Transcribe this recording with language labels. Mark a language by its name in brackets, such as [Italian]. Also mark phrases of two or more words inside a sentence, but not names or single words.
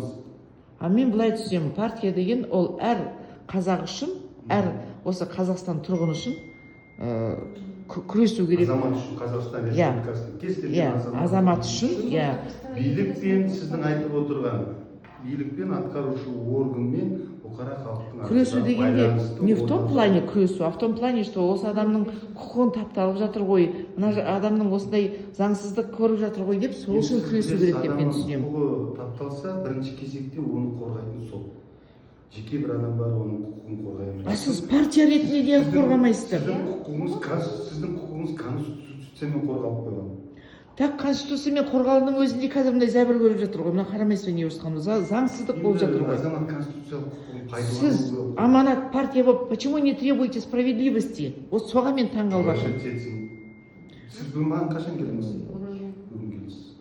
[Kazakh] Мен былай түсінемін, партия деген ол әр қазақ үшін, әр осы Қазақстан тұрғыны үшін күресу керек. Азамат үшін, Қазақстан Республикасының кез келген азамат үшін, билікпен сіздің айтып отырған билікпен атқарушы органмен бұқара халықтың күресу дегенде не [Russian] в том плане [Kazakh] күресу, [Russian] а в том плане, что [Kazakh] осы адамның құқығын тапталып жатыр ғой, мына адамның осындай заңсыздық көріп жатыр ғой деп, сол үшін күресу керек деп мен түсінемін. Құқығы тапталса, бірінші кезекте оны қорғайтын сот. Жеке бір адам бар, оның құқығын қорғаймыз. Сіз партия ретінде де қорғамайсыздар. Сіздің құқығыңыз конституциямен қорғалып қойған. Так, конституциямен қорғалудың өзінде қазір мындай зәбір көріп жатыр ғой. Мына қарамайсыз не осыған заңсыздық болып жатыр ғой. Азамат конституциялық құқығын пайдалану. Сіз аманат партия болып, [Russian] почему не требуете справедливости? [Kazakh] Вот соған мен таңғалып жатырмын. Сіз бүгін маған қашан келдіңіз? Бүгін келдіңіз.